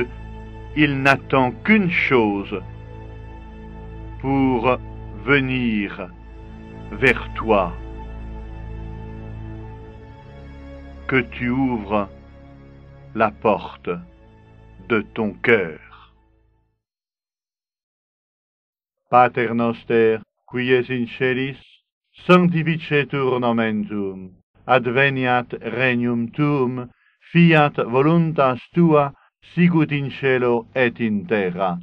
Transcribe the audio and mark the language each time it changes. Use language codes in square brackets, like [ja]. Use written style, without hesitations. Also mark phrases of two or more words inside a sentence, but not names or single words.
[fr] Il n'attend qu'une chose, pour venir vers toi. Que tu ouvres la porte de ton cœur. [la] Pater noster, qui es in celis, sanctificetur nomen tuum, adveniat regnum tuum, fiat voluntas tua, sicut in cielo et in terra.